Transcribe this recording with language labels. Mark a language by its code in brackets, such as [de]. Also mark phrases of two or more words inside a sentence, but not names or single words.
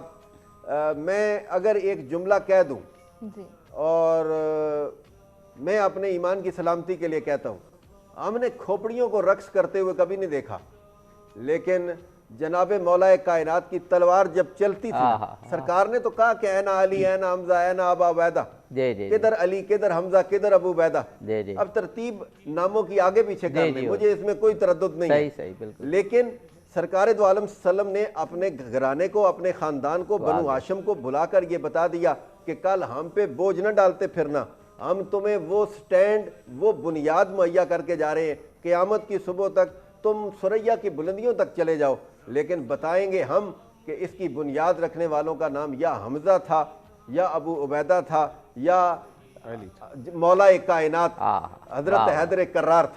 [ur] میں اگر ایک جملہ کہہ دوں اور میں اپنے ایمان کی سلامتی کے لیے کہتا ہوں، ہم نے کھوپڑیوں کو رقص کرتے ہوئے کبھی نہیں دیکھا، لیکن جناب مولا کائنات کی تلوار جب چلتی تھی، سرکار نے تو کہا کہ اینا علی اینا حمزہ اینا ابو عبیدہ، کدھر علی کدھر حمزہ کدھر ابو عبیدہ. اب ترتیب ناموں کی آگے پیچھے کر لیں، مجھے اس میں کوئی تردد نہیں ہے، لیکن سرکار دو عالم صلی اللہ علیہ وسلم نے اپنے گھرانے کو، اپنے خاندان کو، بنو ہاشم کو بلا کر یہ بتا دیا کہ کل ہم پہ بوجھ نہ ڈالتے پھرنا، ہم تمہیں وہ سٹینڈ، وہ بنیاد مہیا کر کے جا رہے ہیں، قیامت کی صبح تک تم ثریا کی بلندیوں تک چلے جاؤ، لیکن بتائیں گے ہم کہ اس کی بنیاد رکھنے والوں کا نام یا حمزہ تھا، یا ابو عبیدہ تھا، یا مولا کائنات حضرت حیدر کرار تھا.